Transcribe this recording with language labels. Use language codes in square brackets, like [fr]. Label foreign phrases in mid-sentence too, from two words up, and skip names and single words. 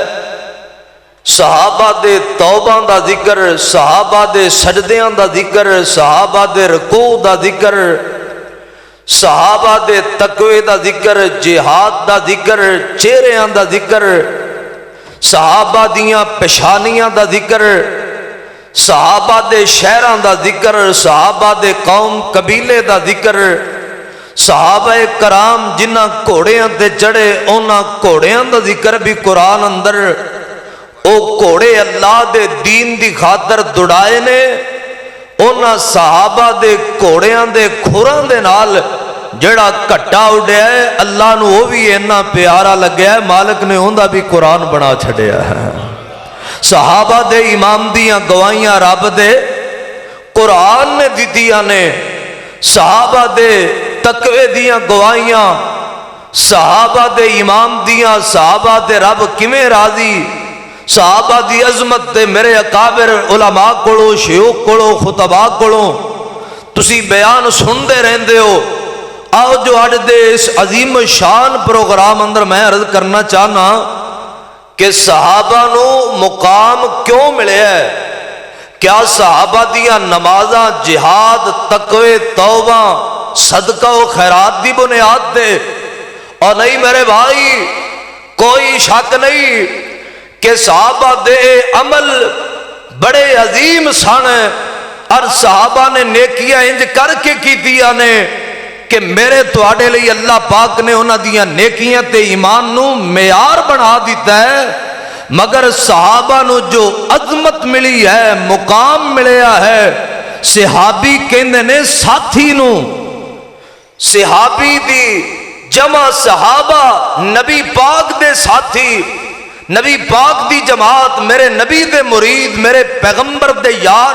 [pa] صحابہ دے توبہ دا ذکر، صحابہ دے سجدیاں دا ذکر، صحابہ دے رکوع دا ذکر، صحابہ دے تقوی دا ذکر، جہاد دا ذکر، چہریاں دا ذکر، صحابہ دیاں پیشانیاں دا ذکر، صحابہ دے شہراں دا ذکر، صحابہ دے قوم قبیلے دا ذکر، صحابہ کرام جنہ گھوڑیاں تے چڑھے انہاں گھوڑیاں دا ذکر بھی قرآن اندر، او گھوڑے اللہ دے دین دی خاطر دوڑائے نے، انہاں صحابہ دے گھوڑیاں دے کھوراں دے نال جڑا کٹا اڑیا ہے، اللہ نو وہ بھی اتنا پیارا لگیا ہے، مالک نے اوندا بھی قرآن بنا چھڑیا ہے۔ صحابہ دے امام دیاں گواہیاں رب دے قرآن نے دتیاں نے، صحابہ دے تقوی دیاں گواہیاں، صحابہ دے امام دیاں، صحابہ دے رب کیویں راضی، صحابہ دی عظمت تے میرے اکابر علماء کولو، شیوخ کولو، خطباء کولو تسی بیان سنتے رہندے ہو. آؤ جو اج دے اس عظیم شان پروگرام اندر میں عرض کرنا چاہنا کہ صحابہ نو مقام کیوں ملے ہے؟ کیا صحابہ دیا نمازاں، جہاد، تقوی، توبہ، صدقہ و خیرات دی بنیاد دے؟ اور نہیں میرے بھائی، کوئی شک نہیں کہ صحابہ دے عمل بڑے عظیم سن، اور صحابہ نے نیکیاں انج کر کے کیتیاں نے کہ میرے تواڈے لئی اللہ پاک نے انہاں دیاں نیکیاں تے ایمان نو معیار بنا دیتا ہے. مگر صحابہ نو جو عظمت ملی ہے، مقام ملیا ہے، صحابی کہندے نے ساتھی نو. صحابی دی جمع صحابہ، نبی پاک دے ساتھی، نبی پاک دی جماعت، میرے نبی دے مرید، میرے پیغمبر دے یار.